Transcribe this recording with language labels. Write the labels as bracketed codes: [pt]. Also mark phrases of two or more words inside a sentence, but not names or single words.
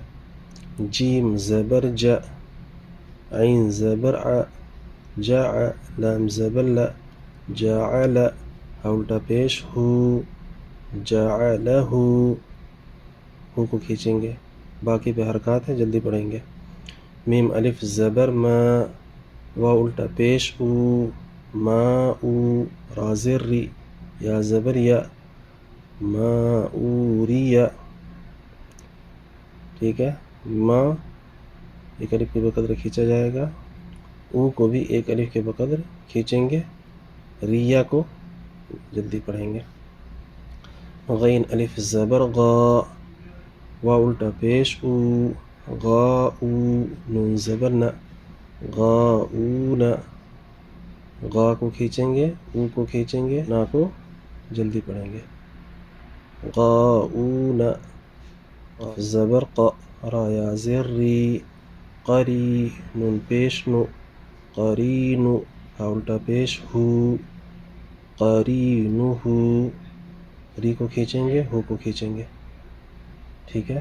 [ur] جیم زبر جا، عین زبر ع، جع، لام زبر لا، جعل، ہا الٹا پیش ہو، جعلہ، ہو کو کھینچیں گے، باقی پہ حرکات ہے، جلدی پڑھیں گے۔ میم الف زبر ما، واو الٹا پیش او، ما او، را زیر ری، یا زبر یا، ما اوریا، ٹھیک ہے۔ ما ایک الف کے بقدر کھینچا جائے گا، او کو بھی ایک الف کے بقدر کھینچیں گے، ریا کو جلدی پڑھیں گے۔ غین الف زبر غا، واو الٹا پیش او، غا او، نون زبر نا، غاؤون، غا کو کھینچیں گے، او کو کھینچیں گے، نا کو جلدی پڑھیں گے۔ غاؤون، قاف زبر قا، را یا زیر ری، قری، نون پیش نو، قرین، ہا الٹا پیش ہو، قرینہ، ری کو کھینچیں گے، ہو کو کھینچیں گے، ٹھیک ہے۔